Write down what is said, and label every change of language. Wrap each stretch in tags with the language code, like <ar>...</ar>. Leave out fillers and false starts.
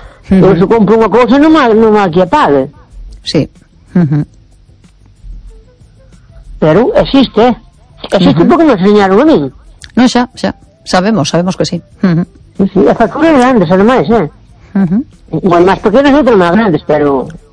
<gl>Eu se compro unha cousa, normal que a pague. Sí.</gl> <es>Pero existe porque me enseñaron a mí.</es> <gl>No, xa. Sabemos que sí. Sí, as facturas grandes, ademais, Bueno, máis pequenas, outras máis grandes, pero...</gl>